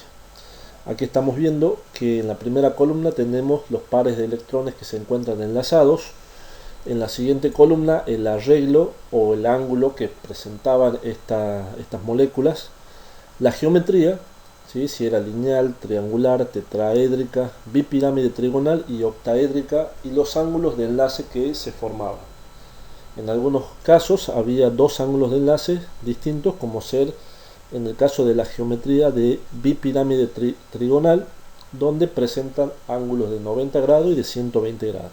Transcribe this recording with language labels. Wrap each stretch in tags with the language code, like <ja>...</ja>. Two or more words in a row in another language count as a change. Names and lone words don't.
<es>Aquí estamos viendo que en la primera columna tenemos los pares de electrones que se encuentran enlazados. En la siguiente columna el arreglo o el ángulo que presentaban estas moléculas. La geometría, ¿sí? Si era lineal, triangular, tetraédrica, bipirámide trigonal y octaédrica, y los ángulos de enlace que se formaban. En algunos casos había dos ángulos de enlace distintos, como ser en el caso de la geometría de bipirámide trigonal, donde presentan ángulos de 90 grados y de 120 grados.</es>